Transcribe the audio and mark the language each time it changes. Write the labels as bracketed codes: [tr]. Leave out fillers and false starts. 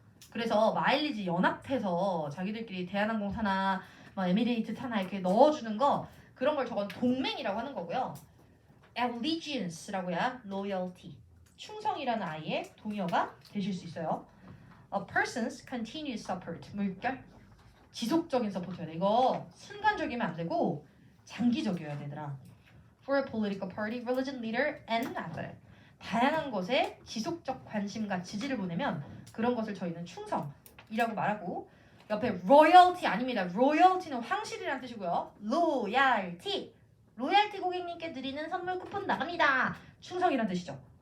[ko] 그래서 마일리지 연합해서 자기들끼리 대한항공 타나 뭐 에미레이트 타나 이렇게 넣어주는 거 그런 걸 저건 동맹이라고 하는 거고요. allegiance라고 해야 loyalty 충성이라는 아이의 동의어가 되실 수 있어요. [en] A person's continuous support [ko] 물결 지속적인 서포트여야 돼. 이거 순간적이면 안 되고 장기적이어야 되더라. [en] For a political party, religion, leader, and method. [ko] 다양한 것에 지속적 관심과 지지를 보내면 그런 것을 저희는 충성이라고 말하고 옆에 royalty 아닙니다. royalty는 황실이라는 뜻이고요. [en] loyalty. [ko] 로얄티 고객님께 드리는 선물 쿠폰 나갑니다. 충성이라는 뜻이죠.